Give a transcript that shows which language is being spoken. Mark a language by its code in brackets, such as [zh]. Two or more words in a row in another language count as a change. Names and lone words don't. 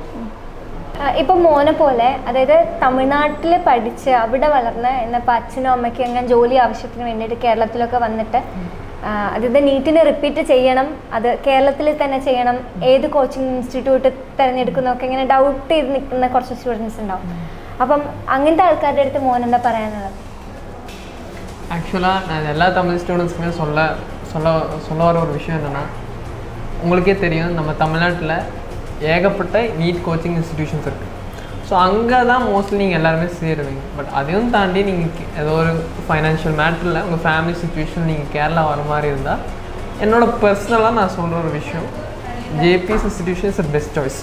[ml] ഇപ്പം മോനെ പോലെ, അതായത് തമിഴ്നാട്ടിൽ പഠിച്ച് അവിടെ വളർന്ന് എന്നപ്പോൾ അച്ഛനും അമ്മയ്ക്കും അങ്ങനെ ജോലി ആവശ്യത്തിന് വേണ്ടിയിട്ട് കേരളത്തിലൊക്കെ വന്നിട്ട് അതായത് നീറ്റിന് റിപ്പീറ്റ് ചെയ്യണം, അത് കേരളത്തിൽ തന്നെ ചെയ്യണം, ഏത് [en] coaching institute [ml] തിരഞ്ഞെടുക്കുന്നതൊക്കെ ഇങ്ങനെ ഡൗട്ട് ചെയ്ത് നിൽക്കുന്ന കുറച്ച് സ്റ്റുഡൻസ് ഉണ്ടാവും. അപ്പം അങ്ങനത്തെ ആൾക്കാരുടെ അടുത്ത് മോൻ എന്താ പറയാനുള്ളത്? [ta] ஆக்சுவலாக நான் எல்லா தமிழ் ஸ்டூடெண்ட்ஸுக்குமே சொல்ல வர ஒரு விஷயம் என்னென்னா, உங்களுக்கே தெரியும் நம்ம தமிழ்நாட்டில் ஏகப்பட்ட நீட் [en] coaching institutions [ta] இருக்குது. ஸோ அங்கே தான் மோஸ்ட்லி நீங்கள் எல்லாருமே சேருவீங்க. பட் அதையும் தாண்டி நீங்கள் ஏதோ ஒரு ஃபைனான்ஷியல் மேட்டரில் உங்கள் [en] family situation [ta] நீங்கள் கேரளா வர மாதிரி இருந்தால், என்னோடய பர்சனலாக நான் சொல்கிற ஒரு விஷயம், ஜேபிஎஸ் [en] institution is best choice.